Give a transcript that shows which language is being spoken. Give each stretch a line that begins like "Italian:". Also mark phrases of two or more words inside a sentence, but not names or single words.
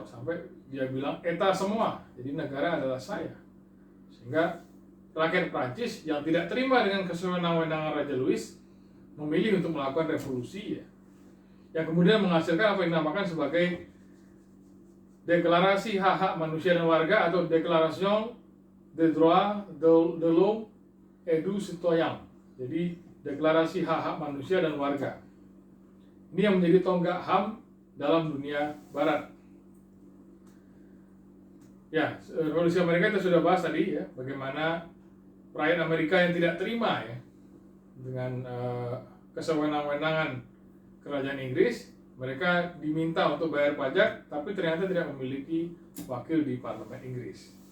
Indonesian: Sampai dia bilang, "Eta semua, jadi negara adalah saya." Sehingga rakyat Perancis yang tidak terima dengan kesewenang-wenangan Raja Louis memilih untuk melakukan revolusi ya. Yang kemudian menghasilkan apa yang dinamakan sebagai Deklarasi Hak-Hak Manusia dan Warga atau Déclaration des Droits de l'Homme et du Citoyen. Jadi Deklarasi Hak-Hak Manusia dan Warga. Ini yang menjadi tonggak HAM dalam dunia Barat. Ya, revolusi Amerika itu sudah bahas tadi ya, bagaimana rakyat Amerika yang tidak terima ya dengan kesewenang-wenangan kerajaan Inggris, mereka diminta untuk bayar pajak, tapi ternyata tidak memiliki wakil di parlemen Inggris.